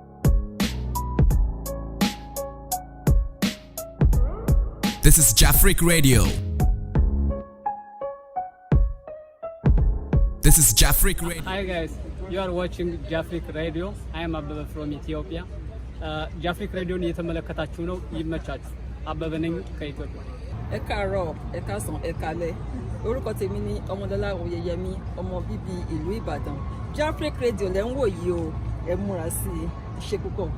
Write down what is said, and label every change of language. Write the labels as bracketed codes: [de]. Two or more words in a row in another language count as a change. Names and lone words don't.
[en] This is JafriQ Radio. This is JafriQ Radio. Hi guys, you are watching JafriQ Radio. I am Abba from Ethiopia. [am] JafriQ Radio ni የተመለከታችሁ ነው። ይመቻችሁ። አበበ ነኝ ከኢትዮጵያ። [yo] ẹ káàárọ̀ ẹ káàsán ẹ káalẹ́ orúkọ tèmi ni ọmọdọ́lá oyeyemi ọmọ bíbí ìlú Ìbàdàn. JafriQ Radio lẹ́ ń wò yìí o ẹ múra sí i ṣe púpọ̀.